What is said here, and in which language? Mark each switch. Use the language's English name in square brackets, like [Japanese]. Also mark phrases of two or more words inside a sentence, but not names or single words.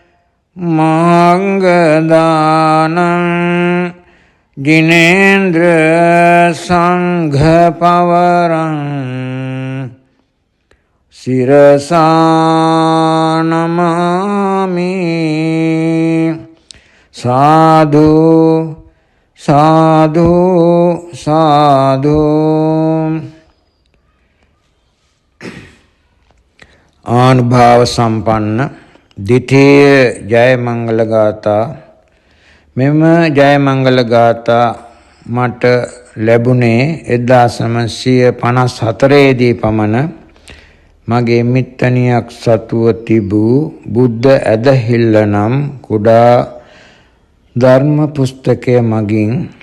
[Pali] mangga danang jinendra sangha pavaram sirasa namami sadhu sadhu sadhu. Anubhava sampanna dithiya jaya mangala gātā. [Sinhala] මෙම ජය මංගල ගාථා මට ලැබුණේ 1954 දී පමණ මගේ මිත්තණියක් සතුව තිබූ බුද්ධ ඇදහිල්ල නම් කුඩා ධර්ම පුස්තකය මගින්.